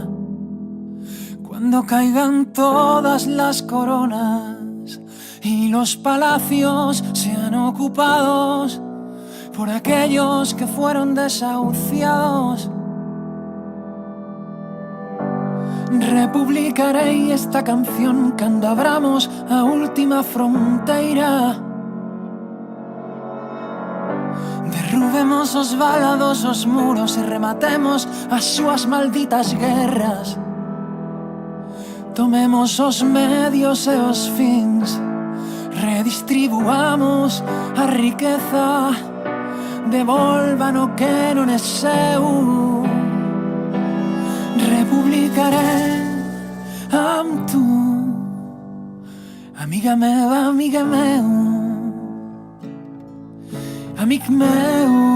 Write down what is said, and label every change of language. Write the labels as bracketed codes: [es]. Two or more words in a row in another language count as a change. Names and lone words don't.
[es] Cuando caigan todas las coronas y los palacios sean ocupados por aquellos que fueron desahuciados, [gl] republicarei esta canción cando abramos a última fronteira. Derrubemos os valados, os muros e rematemos as súas malditas guerras. Tomemos os medios e os fins, redistribuamos a riqueza, devolvan o que non é seu. [ca] Republicaré amb tu, amiga meva, amiga meu, amic meu.